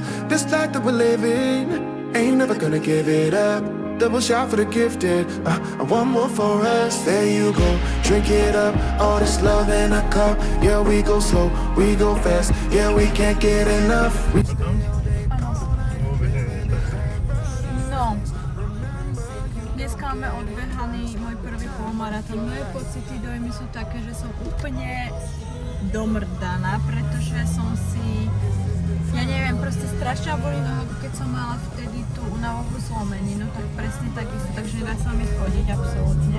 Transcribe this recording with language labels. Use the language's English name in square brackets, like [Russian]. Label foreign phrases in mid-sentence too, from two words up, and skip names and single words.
[English] This life that we're living, ain't never gonna give it up. Double shot for the gifted, and one more for us. There you go, drink it up. All this love in a cup. Yeah, we go slow, we go fast. Yeah, we can't get enough. [Slovak] No, dneska máme odbehaný môj prvý polmaratón. Moje pocity, dojmy sú také, že som úplne domrdaná, pretože som si, ja neviem, proste strašne boli nohu, keď som mala vtedy tú únavovú zlomeninu, tak presne takisto, takže nedá sa mi chodiť absolútne.